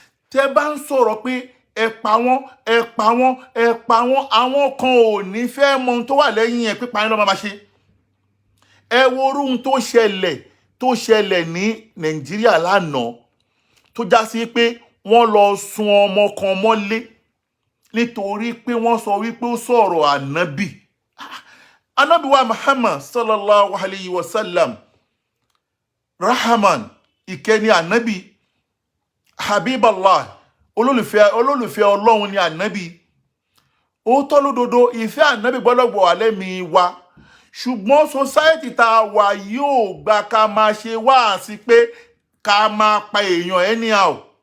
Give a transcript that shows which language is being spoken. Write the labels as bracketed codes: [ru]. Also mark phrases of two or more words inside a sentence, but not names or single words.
[yo] Tẹ́ bá ń sọ̀rọ̀ pé ẹ pa wọ́n, ẹ pa wọ́n, ẹ pa wọ́n, àwọn kan ò ní fẹ́ mọ ohun tó wà lẹ́yìn ẹ̀, pípa yín ló máa ma ṣe. Ẹ wo irú ohun tó ṣẹlẹ̀, tó ṣẹlẹ̀ ní Nàìjíríà lánàá, tó já sí pé wọ́n lọ sun ọmọ kan mọ́lé nítorí pé wọ́n sọ wípé ó sọ̀rọ̀ Ànábì. Ànábì wa [ar] Muhammad صلى الله عليه وسلم, Rahman, [yo] ìkẹ́ ni Ànábì, Habiballah, olólùfẹ́, olólùfẹ́ Ọlọ́run ni Ànábì. Òótọ́ lódodo, ìfẹ́ Ànábì gbọ́dọ̀ wà lẹ́mìí wa. Ṣùgbọ́n society tá a wà yóò gba ká máa ṣe wáàsí pé ká máa pa èèyàn anyhow.